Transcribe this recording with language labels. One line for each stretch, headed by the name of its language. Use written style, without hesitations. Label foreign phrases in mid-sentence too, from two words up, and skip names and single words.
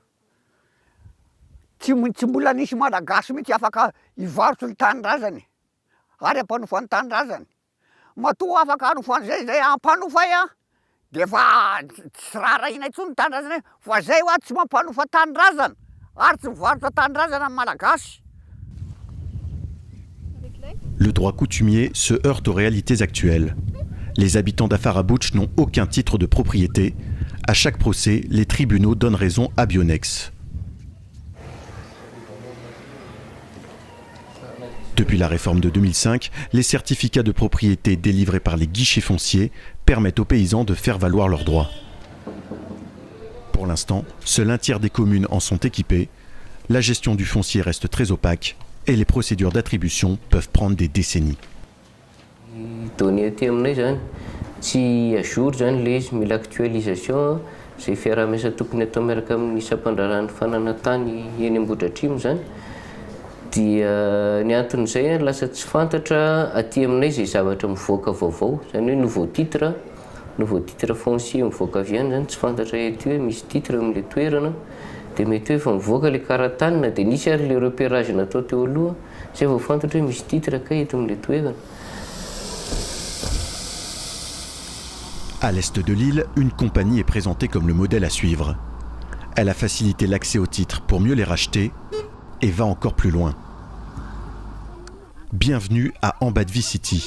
Malagasy: Tsy mbola nisy malagasy mihitsy afaka hivarotra ny tanindrazany ary hampanofa ny tanindrazany. Matoa afaka hanofa an'izay hampanofay dia efa tsy raharaina intsony ny tanindrazana fa zay tsy mampanofa tanindrazana ary tsy mivarotra tanindrazana ny malagasy.
French: Le droit coutumier se heurte aux réalités actuelles. Les habitants d'Afarabouch n'ont aucun titre de propriété. À chaque procès, les tribunaux donnent raison à Bionex. Depuis la réforme de 2005, les certificats de propriété délivrés par les guichets fonciers permettent aux paysans de faire valoir leurs droits. Pour l'instant, seul un tiers des communes en sont équipées. La gestion du foncier reste très opaque et les procédures d'attribution peuvent prendre des décennies.
Malagasy: Donné aty aminay zany tsy ajour zany le izy mila actualisation zay fiaraha-miasa tokony atao miaraka amin'ny isam-pandrarahany fananantany eny Ambohidratrimo zany dia ny anton'izay lasa tsy fantatra aty aminay zay zavatra mivoaka vaovao zany hoe
French: nouveau titre foncier
Malagasy: mivoaka avy any zany tsy fantatra eto hoe misy titre amin'le toerana dia mety hoe efa mivoaka le karatanina dia nisy ary le repérage natao teo aloha zay vao fantatra hoe misy titre ka eto amin'le toerana.
French: À l'est de l'île, une compagnie est présentée comme le modèle à suivre. Elle a facilité l'accès aux titres pour mieux les racheter et va encore plus loin. Bienvenue à Ambadvi City.